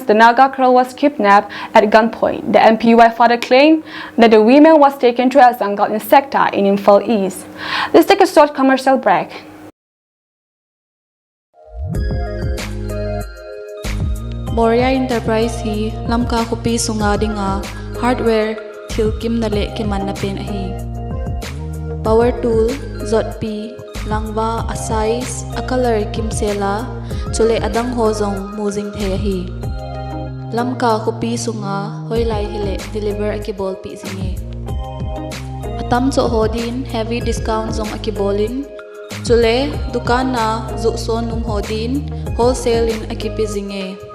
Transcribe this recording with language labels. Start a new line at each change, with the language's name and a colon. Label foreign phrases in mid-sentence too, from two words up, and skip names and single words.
English: The Naga girl was kidnapped at gunpoint. The NPUI further claimed that the woman was taken to a jungle in Sekta in Imphal East. Let's take a short commercial break.
Thado Chin: Boria Enterprise hi lamka kopi sunga dinga hardware thilkim nale kiman na pen ahi.
English: Power tool
Thado Chin: zotpi langwa asais akalar kimsela chule adang hozong muzing thehi. Lamka kopi sunga hoilai hile deliver akibol pi singi. Atam cho hodin
English: heavy discount
Thado Chin: zong akibolin Chule dukan na zukson numhodin wholesale in akipizinge.